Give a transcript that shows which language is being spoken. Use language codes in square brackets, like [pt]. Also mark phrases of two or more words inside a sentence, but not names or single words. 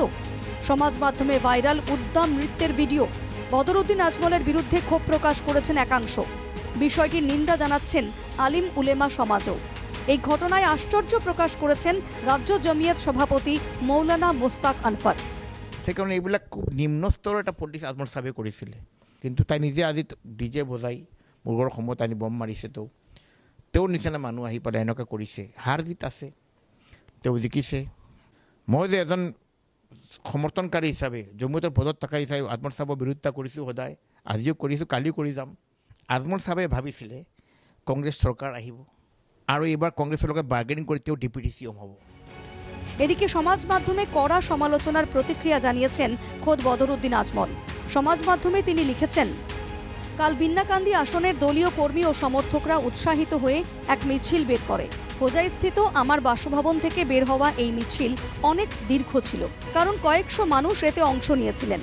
[bn] সমাজ মাধ্যমে ভাইরাল উদ্দাম নৃত্যের ভিডিও। বদরুদ্দিন আজমলের বিরুদ্ধে ক্ষোভ প্রকাশ করেছেন একাংশ। বিষয়টির নিন্দা জানাচ্ছেন আলিম উলেমা সমাজও। এই ঘটনায় আশ্চর্য প্রকাশ করেছেন রাজ্য জমিয়ত সভাপতি মৌলানা মোস্তাক আনফর। [as] সেই কারণে এইবিলাক খুব নিম্ন স্তৰৰ এটা পলিটিক্স আজমল চাহাবে কৰিছিলে, কিন্তু তাই নিজে আজি ডিজে বজাই মুৰ্গৰ সময়ত আনি বম মাৰিছে। তেওঁৰ নিচিনা মানুহ আহি পেলাই এনেকুৱা কৰিছে। হাৰ জিত আছে, তেওঁ জিকিছে। মই যে এজন সমৰ্থনকাৰী হিচাপে জমিয়তৰ পদত থকা হিচাপে আজমল চাহাবৰ বিৰোধিতা কৰিছোঁ, সদায় আজিও কৰিছোঁ, কালিও কৰি যাম। আজমল চাহাবে ভাবিছিলে কংগ্ৰেছ চৰকাৰ আহিব আৰু এইবাৰ কংগ্ৰেছৰ লগত বাৰ্গেনিং কৰি তেওঁ [en] deputy CM [as] হ'ব। [bn] এদিকে সমাজ মাধ্যমে কড়া সমালোচনার প্রতিক্রিয়া জানিয়েছেন খোদ বদরুদ্দিন আজমল। সমাজ মাধ্যমে তিনি লিখেছেন, কাল বিন্নাকান্দি আসনের দলীয় কর্মী ও সমর্থকরা উৎসাহিত হয়ে এক মিছিল বের করে। হোজাইস্থিত আমার বাসভবন থেকে বের হওয়া এই মিছিল অনেক দীর্ঘ ছিল, কারণ কয়েকশো মানুষ এতে অংশ নিয়েছিলেন।